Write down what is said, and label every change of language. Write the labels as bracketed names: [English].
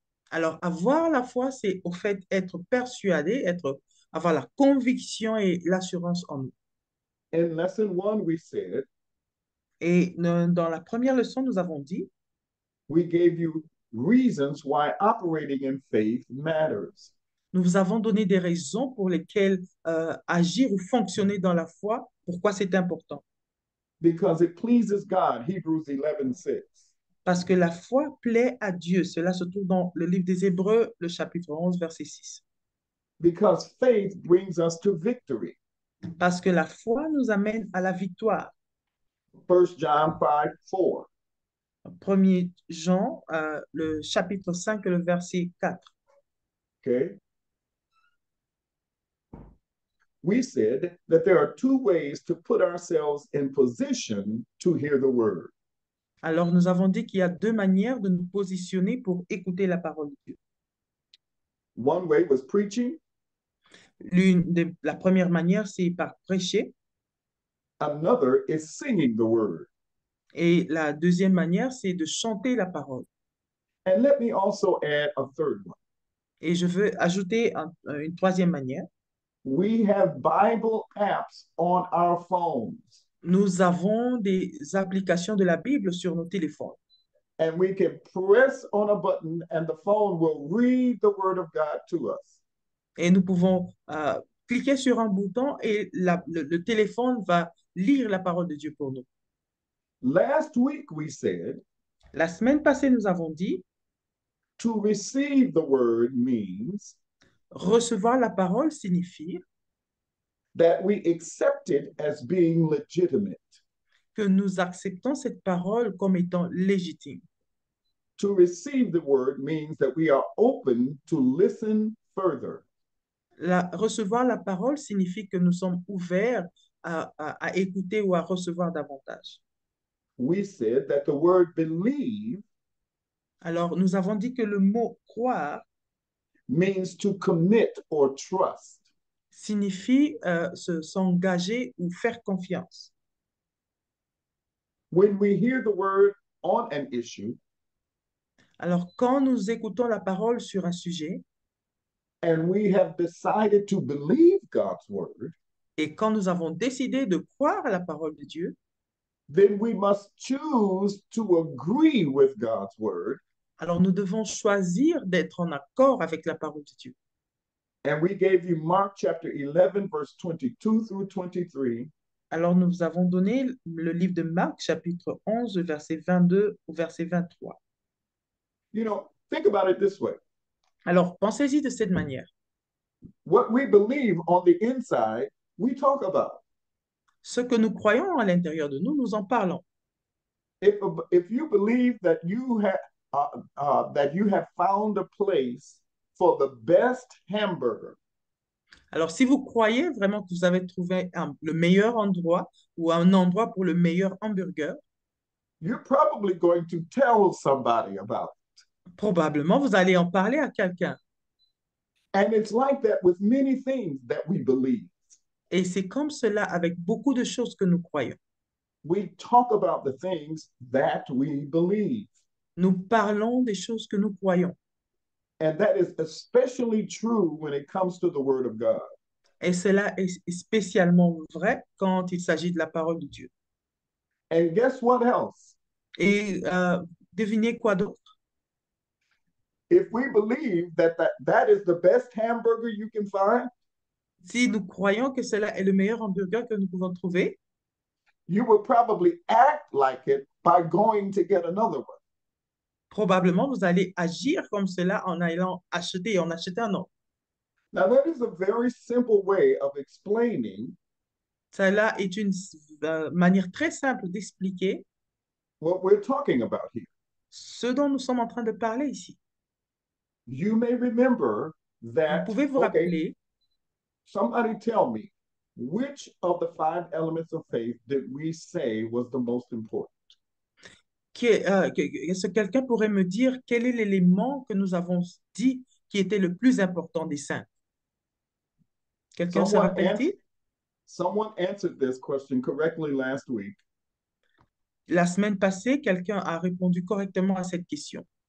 [French] Alors, avoir la foi, c'est au fait être persuadé, avoir la conviction et l'assurance en nous. [English] In lesson one, we said, [French] Et dans la première leçon, nous avons dit, [English] we gave you reasons why operating in faith matters. [French] nous vous avons donné des raisons pour lesquelles agir ou fonctionner dans la foi, pourquoi c'est important. [English] Because it pleases God, Hebrews 11:6. [French] Parce que la foi plaît à Dieu. Cela se trouve dans le livre des Hébreux, le chapitre 11, verset 6. [English] Because faith brings us to victory. [French] Parce que la foi nous amène à la victoire. [English] 1 John 5:4. [French] 1er Jean, le chapitre 5, le verset 4. [English] Okay. We said that there are two ways to put ourselves in position to hear the word. [French] Alors, nous avons dit qu'il y a 2 manières de nous positionner pour écouter la parole de Dieu. [English] One way was preaching. [French] La première manière, c'est par prêcher. [English] Another is singing the word. [French] Et la deuxième manière, c'est de chanter la parole. [English] And let me also add a third one. [French] Et je veux ajouter une troisième manière. [English] We have Bible apps on our phones. [French] Nous avons des applications de la Bible sur nos téléphones. [English] And we can press on a button and the phone will read the word of God to us. [French] Et nous pouvons cliquer sur un bouton et le téléphone va lire la parole de Dieu pour nous. [English] Last week we said, [French] La semaine passée, nous avons dit, [English] to receive the word means [French] recevoir la parole signifie [English] that we accept it as being legitimate. [French] que nous acceptons cette parole comme étant légitime. [English] To receive the word means that we are open to listen further. [French] Recevoir la parole signifie que nous sommes ouverts à écouter ou à recevoir davantage. [English] We said that the word believe [French] Alors, nous avons dit que le mot croire [English] means to commit or trust. [French] signifie s'engager ou faire confiance. [English] When we hear the word on an issue [French] Alors, quand nous écoutons la parole sur un sujet [English] and we have decided to believe God's word, [French] et quand nous avons décidé de croire à la parole de Dieu, [English] then we must choose to agree with God's word. [French] alors nous devons choisir d'être en accord avec la parole de Dieu. [English] And we gave you Mark chapter 11, verse 22 through 23. [French] Alors, nous avons donné le livre de Marc, chapitre 11, verset 22 au verset 23. [English] You know, think about it this way. [French] Alors, pensez-y de cette manière. [English] What we believe on the inside, we talk about. [French] Ce que nous croyons à l'intérieur de nous, nous en parlons. [English] If you believe that you have found a place for the best hamburger, [French] Alors, si vous croyez vraiment que vous avez trouvé le meilleur endroit ou un endroit pour le meilleur hamburger, [English] you're probably going to tell somebody about it. [French] probablement vous allez en parler à quelqu'un. [English] And it's like that with many things that we believe. [French] Et c'est comme cela avec beaucoup de choses que nous croyons. [English] We talk about the things that we believe. [French] Nous parlons des choses que nous croyons. [English] And that is especially true when it comes to the Word of God. [French] Et cela est spécialement vrai quand il s'agit de la parole de Dieu. [English] And guess what else? [French] Et devinez quoi d'autre? [English] If we believe that is the best hamburger you can find, [French] Si nous croyons que cela est le meilleur hamburger que nous pouvons trouver, [English] you will probably act like it by going to get another one. [French] probablement vous allez agir comme cela en allant acheter et en acheter un autre. [English] Now, that is a very simple way of explaining [French] Cela est une manière très simple d'expliquer [English] what we're talking about here. [French] ce dont nous sommes en train de parler ici. [English] You may remember [French] Vous [English] that, [French] pouvez vous [English] okay, [French] rappeler, [English] somebody tell me, which of the 5 elements of faith did we say was the most important? [French] est-ce que quelqu'un pourrait me dire quel est l'élément que nous avons dit qui était le plus important des cinq? Quelqu'un se [English] Someone, ans- [French] rappelle-t-il? [English] someone answered this question correctly last week. [French] La semaine passée, quelqu'un a répondu correctement à cette question.